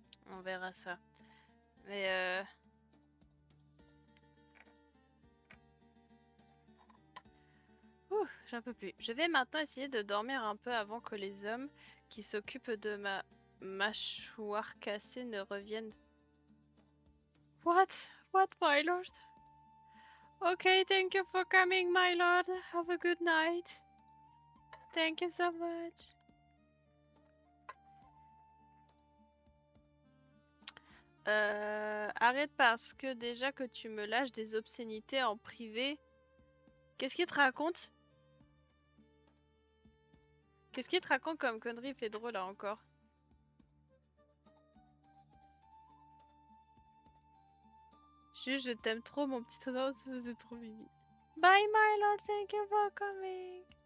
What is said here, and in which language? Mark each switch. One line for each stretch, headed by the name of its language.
French: On verra ça. Mais ouh, j'en peux plus. Je vais maintenant essayer de dormir un peu avant que les hommes qui s'occupent de ma mâchoire cassée ne reviennent.
English: What? What, my lord? Okay, thank you for coming, my lord. Have a good night. Thank you so much.
French: Arrête parce que déjà que tu me lâches des obscénités en privé. Qu'est-ce qu'il te raconte? Qu'est-ce qu'il te raconte comme connerie, Pedro, là encore? Juste, je t'aime trop, mon petit ours, vous êtes trop mimi.
English: Bye, my lord, thank you for coming.